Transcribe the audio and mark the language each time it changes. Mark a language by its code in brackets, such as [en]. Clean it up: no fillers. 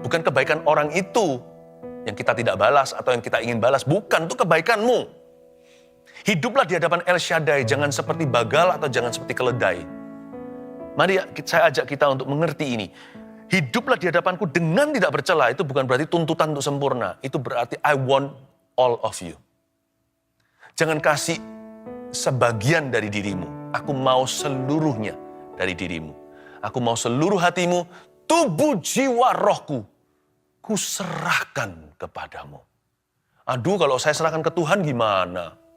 [id] Bukan kebaikan orang itu yang kita tidak balas atau yang kita ingin balas. Bukan, itu kebaikanmu. Hiduplah di hadapan El Shaddai, jangan seperti bagal atau jangan seperti keledai. Mari saya ajak kita untuk mengerti ini. Hiduplah di hadapanku dengan tidak bercela, itu bukan berarti tuntutan untuk sempurna. Itu berarti [en] I want all of you. [id] Jangan kasih sebagian dari dirimu. Aku mau seluruhnya dari dirimu. Aku mau seluruh hatimu, tubuh, jiwa, rohku. Ku serahkan kepadamu. Aduh, kalau saya serahkan ke Tuhan gimana?